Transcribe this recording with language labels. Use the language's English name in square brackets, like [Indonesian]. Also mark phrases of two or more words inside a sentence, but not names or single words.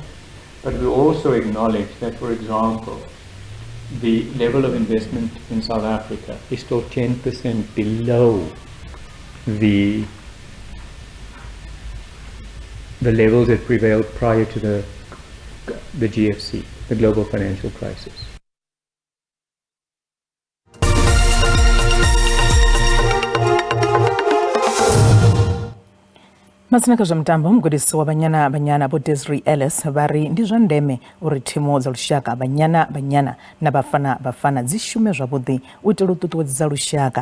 [English] But we also acknowledge that, for example, the level of investment in South Africa is still 10% below the levels that prevailed prior to the GFC, the global financial crisis. [Venda] Masina zwa mtambo mgudisi wa banyana bo Desiree Ellis vari ndi zwa ndeme uri thimu dza lushaka banyana na bafana dzishume zwavhuḓi u itela u ṱuṱuwedza lushaka.